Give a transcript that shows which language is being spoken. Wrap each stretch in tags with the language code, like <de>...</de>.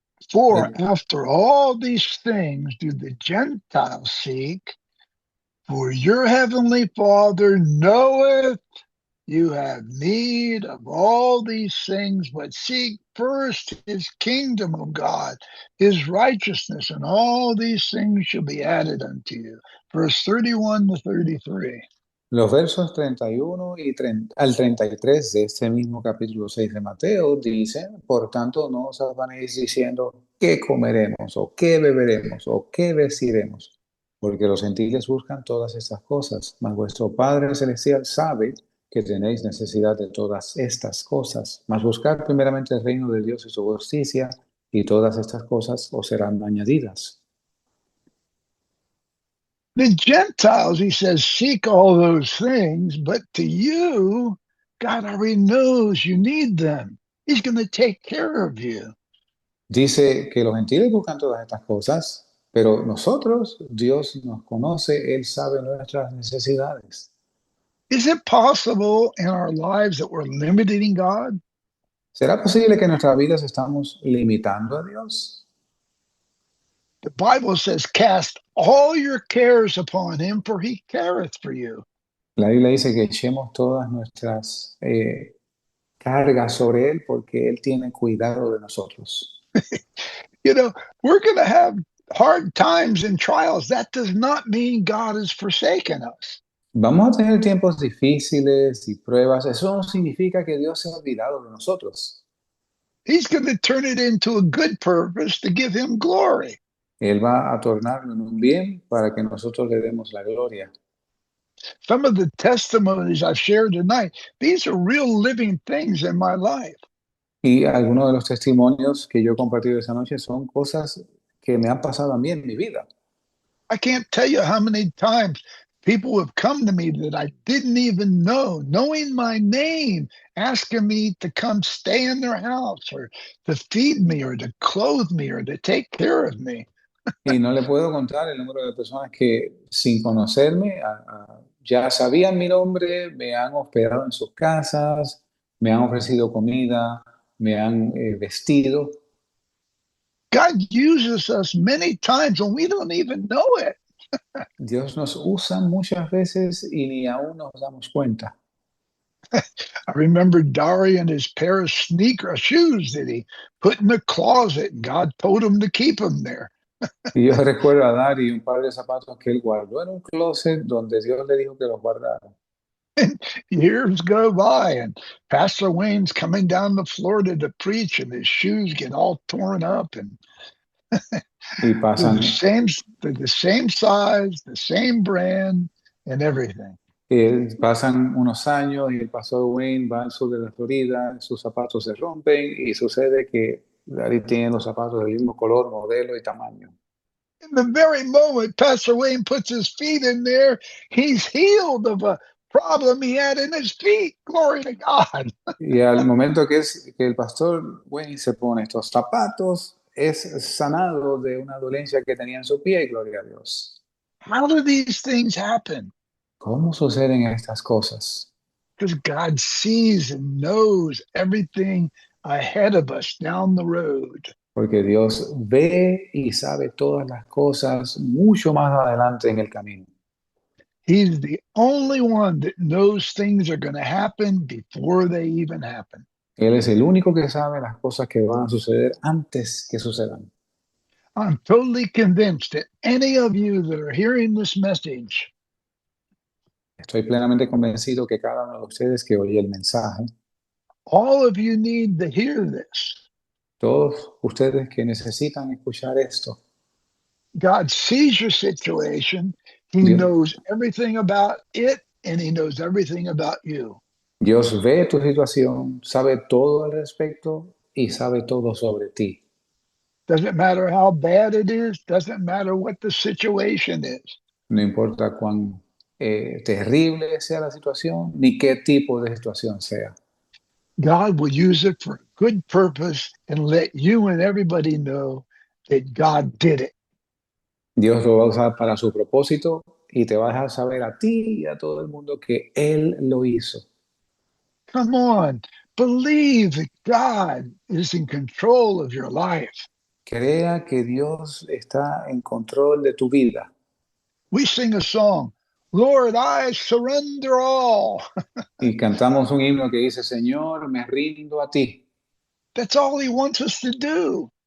<en>For after all these things do the Gentiles seek, for your heavenly Father knoweth you have need of all these things, but seek first his kingdom of God, his righteousness, and all these things shall be added unto you. Verse 31 to 33.</en> <es>Los versos 31 y 30 al 33 de este mismo capítulo 6 de Mateo dicen, por tanto, no os afanéis diciendo qué comeremos o qué beberemos o qué vestiremos, porque los gentiles buscan todas estas cosas, mas vuestro Padre Celestial sabe que tenéis necesidad de todas estas cosas. Mas buscad primeramente el reino de Dios y su justicia, y todas estas cosas os serán añadidas.</es> <en>The Gentiles, he says, seek all those things, but to you, God already knows you need them. He's going to take care of you.</en> <es>Dice que los gentiles buscan todas estas cosas, pero nosotros, Dios nos conoce, Él sabe nuestras necesidades.</es> <en>Is it possible in our lives that we're limiting God?</en> <es>¿Será posible que en nuestras vidas estamos limitando a Dios?</es> <en>The Bible says, cast all your cares upon him, for he careth for you.</en> <es>La Biblia dice que echemos todas nuestras cargas sobre Él porque Él tiene cuidado de nosotros.</es> <en>You know, we're going to have hard times and trials. That does not mean God has forsaken us.</en> <es>Vamos a tener tiempos difíciles y pruebas. Eso no significa que Dios se ha olvidado de nosotros.</es> <en>He's going to turn it into a good purpose to give him glory.</en> <es>Él va a tornarlo en un bien para que nosotros le demos la gloria.</es> <en>Some of the testimonies I've shared tonight, these are real living things in my life.</en> <es>Y algunos de los testimonios que yo he compartido esa noche son cosas que me han pasado a mí en mi vida.</es> <en>I can't tell you how many times people have come to me that I didn't even know, knowing my name, asking me to come stay in their house or to feed me or to clothe me or to take care of me.</en> <es>Y no le puedo contar el número de personas que sin conocerme ya sabían mi nombre, me han hospedado en sus casas, me han ofrecido comida, me han vestido.</es> <en>God uses us many times and we don't even know it.</en> <es>Dios nos usa muchas veces y ni aún nos damos cuenta.</es> <en>I remember Dari and his pair of shoes that he put in the closet, and God told him to keep them there.</en> <es>Y yo recuerdo a Dari un par de zapatos que él guardó en un closet donde Dios le dijo que los guardara.</es> <en>Years go by, and Pastor Wayne's coming down to Florida to preach, and his shoes get all torn up, and</en> <es>Y</es> <en>they're the</en> <es>pasan,</es> <en>same, they're the same size, the same brand, and everything.</en> <es>pasan unos años y el pastor Wayne va al sur de la Florida, sus zapatos se rompen y sucede que Dari tiene los zapatos del mismo color, modelo y tamaño.</es> <en>In the very moment Pastor Wayne puts his feet in there, he's healed of a problem he had in his feet. Glory to God.</en> <es>Y al momento que el pastor Wayne se pone estos zapatos, es sanado de una dolencia que tenía en su pie, gloria a Dios.</es> <en>How do these things happen?</en> <es>¿Cómo suceden estas cosas?</es> <en>Because God sees and knows everything ahead of us down the road.</en> <es>Porque Dios ve y sabe todas las cosas mucho más adelante en el camino.</es> <en>He's the only one that knows things are going to happen before they even happen.</en> <es>Él es el único que sabe las cosas que van a suceder antes que sucedan.</es> <en>I'm totally convinced that any of you that are hearing this message,</en> <es>Estoy plenamente convencido que cada uno de ustedes que oye el mensaje,</es> <en>all of you need to hear this.</en> <es>todos ustedes que necesitan escuchar esto,</es> <en>God sees your situation. He</en> <es>Dios,</es> <en>knows everything about it, and he knows everything about you.</en> <es>Dios ve tu situación, sabe todo al respecto y sabe todo sobre ti.</es> <en>Doesn't matter how bad it is, doesn't matter what the situation is.</en> <es>No importa cuán terrible sea la situación, ni qué tipo de situación sea.</es> <en>God will use it for a good purpose and let you and everybody know that God did it.</en> <es>Dios lo va a usar para su propósito y te va a dejar saber a ti y a todo el mundo que Él lo hizo.</es> <en>Come on, believe that God is in control of your life.</en> <es>Crea que Dios está en control de tu vida.</es> <en>We sing a song, Lord, I surrender all.</en> <es>Y cantamos un himno que dice, Señor, me rindo a ti.</es> <en>That's all he wants us to do.</en>